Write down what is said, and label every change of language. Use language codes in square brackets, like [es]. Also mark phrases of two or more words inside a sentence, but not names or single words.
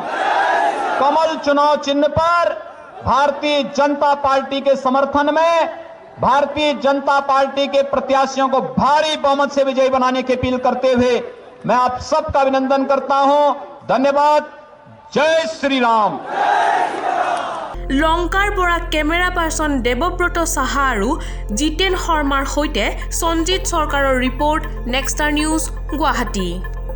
[hi] कमल चुनाव चिन्ह पर भारतीय जनता पार्टी के समर्थन में भारतीय जनता पार्टी के प्रत्याशियों को भारी बहुमत से विजयी बनाने की अपील करते हुए मैं आप सबका अभिनंदन करता हूं। धन्यवाद। जय श्री राम। [as] লংকাৰ পৰা [en] camera person [as] দেৱব্ৰত সাহা আৰু জিতেন শৰ্মাৰ সৈতে সঞ্জিত চৰকাৰৰ ৰিপৰ্ট নেক্সটাৰ নিউজ গুৱাহাটী।